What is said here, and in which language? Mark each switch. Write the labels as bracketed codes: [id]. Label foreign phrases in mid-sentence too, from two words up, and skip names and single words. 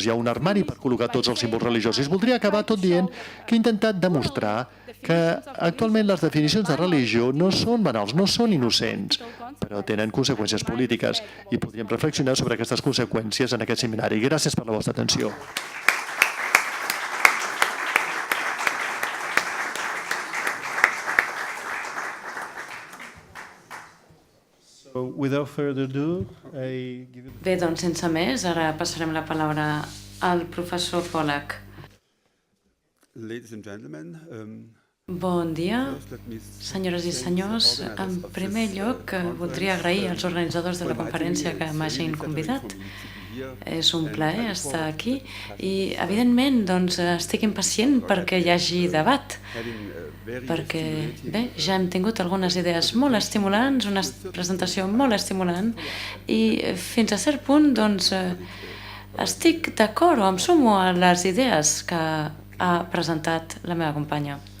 [ca] Hi ha un armari per col·locar tots els símbols religiosos. I voldria acabar tot dient que he intentat demostrar que actualment les definicions de religió no són banals, no són innocents, però tenen conseqüències polítiques i podríem reflexionar sobre aquestes conseqüències en aquest seminari. Gràcies per la vostra atenció. [en] Without further ado, I give you... [ca] Bé, doncs sense més, ara passarem la paraula al professor Pollack. [en] Ladies and gentlemen, [ca] Bon dia, senyores i senyors. En primer lloc, voldria agrair als organitzadors de la conferència que m'hagin convidat. És un plaer estar aquí i, evidentment, doncs, estic impacient perquè hi hagi debat, perquè, bé, ja hem tingut algunes idees molt estimulants, una presentació molt estimulant i, fins a cert punt, doncs, estic d'acord o em sumo a les idees que ha presentat la meva companya.